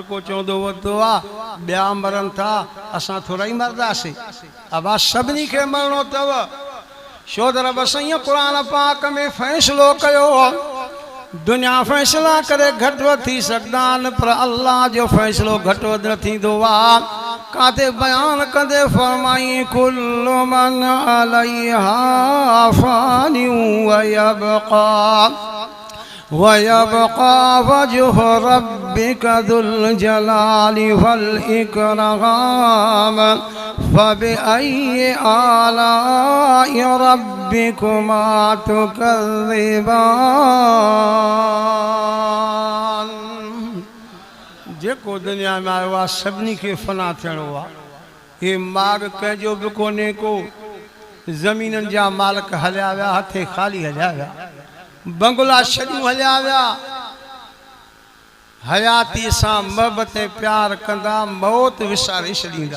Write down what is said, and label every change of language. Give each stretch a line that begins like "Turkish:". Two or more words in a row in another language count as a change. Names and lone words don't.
Sindhi: को चवंदो वरितो आहे ॿिया मरनि था असां थोरा ई मरंदासीं अबा सभिनी खे मरणो अथव छो त रब साईं क़ुर पाक में फ़ैसिलो कयो दुनिया फैसला करे घट थी सकदा न पर अल्लाह जो फैसलो घट वध न थींदो आहे काते बयान कंदे फरमाई
Arabic: كل من عليها فان ويبقى وجه ربك ذو الجلال والإكرام فبأي آلاء ربكما تكذبان.
Sindhi: जेको दुनिया में आयो आहे सभिनी खे फना थियणो आहे। हे माग कंहिंजो बि कोन्हे को ज़मीननि जा मालिक हलिया विया हथे ख़ाली हलिया विया बंगला छॾियूं हलिया विया हयाती सां मोहबत प्यार कंदा मौत विसारे छॾींदा।